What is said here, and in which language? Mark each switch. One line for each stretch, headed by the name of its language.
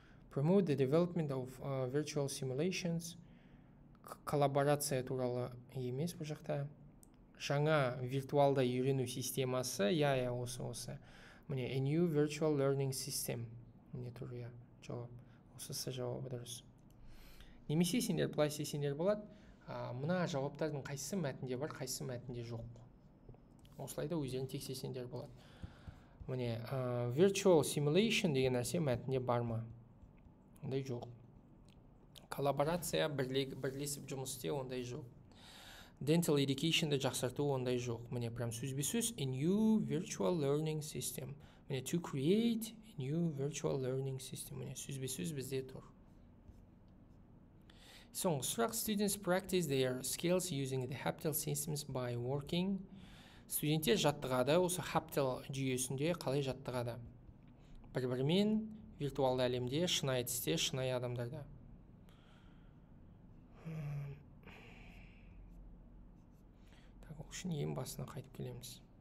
English: Promote the development of virtual simulations.
Kazakh: Коллаборация туралы емес бұл жақта. Жаңа виртуалды үйрену системасы, осы. Міне,
English: a new virtual learning system.
Kazakh: Міне тұр, жауап. Осысы жауабы дұрыс. Немесе сендер былай істесеңдер болады. Мына жауаптардың қайсысы мәтінде бар, қайсысы мәтінде жоқ. Осылайда өздерін тексерсеңдер болады. Міне, virtual simulation деген нәрсе мәтінде бар ма? Ондай жоқ. Коллаборация, бірлесіп жұмыс істеу, ондай жоқ. Dental education'ды жақсарту, ондай жоқ. Міне, прям сөзбе-сөз,
English: a new virtual learning system. Міне, to create a new virtual learning system.
Kazakh: Міне, сөзбе-сөз бізде тұр. Соңғы сұрақ,
English: students practice their skills using the Haptel systems by working.
Kazakh: Студенттер жаттығады, осы Haptel жүйесінде қалай жаттығады? Бір-бірімен виртуалды әлемде, шынайы тісте, шынайы адамдарда. Үшін ең басына қайтып келеміз.